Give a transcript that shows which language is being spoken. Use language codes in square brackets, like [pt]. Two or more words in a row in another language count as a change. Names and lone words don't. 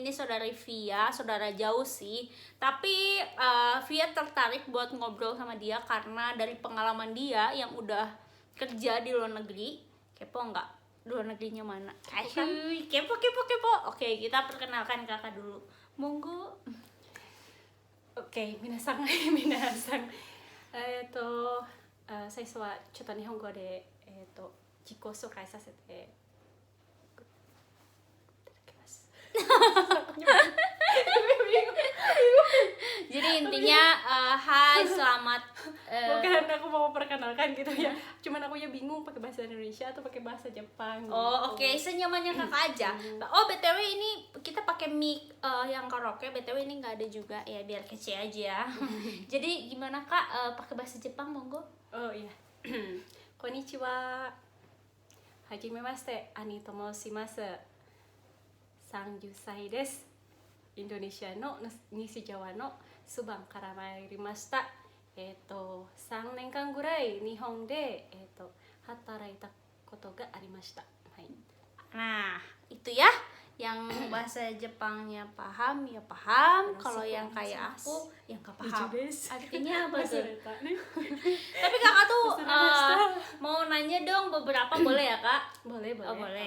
[id] Ini saudari Via, saudara jauh sih. Tapi Via tertarik buat ngobrol sama dia karena dari pengalaman dia yang udah kerja di luar negeri. Kepo nggak? Luar negerinya mana? Kepo. Oke, kita perkenalkan kakak dulu. Monggo. [ja] OK、皆さん、最初はちょっと日本語で、自己紹介させていただきます。 [id] Jadi intinya hai selamat Bukan aku mau perkenalkan gitu ya. Cuman aku ya bingung pakai bahasa Indonesia atau pakai bahasa Jepang. Oh oke, senyamannya kakak aja. Oh BTW ini kita pakai mic yang karaoke. BTW ini nggak ada juga ya biar kece aja. Jadi gimana kak pakai bahasa Jepang monggo? Oh iya. [ja] Konnichiwa. Hajimemashite, Ani to moshimasu. 30歳です。インドネシアの西ジャワのスバンから参りました。3年間ぐらい日本で、働いたことがありました。はい。 [id] Nah itu ya, yang bahasa Jepangnya paham ya paham. Kalau yang kayak aku yang gak paham. Artinya apa tuh? Tapi kakak tuh mau nanya dong beberapa boleh ya kak? Boleh. Oh boleh.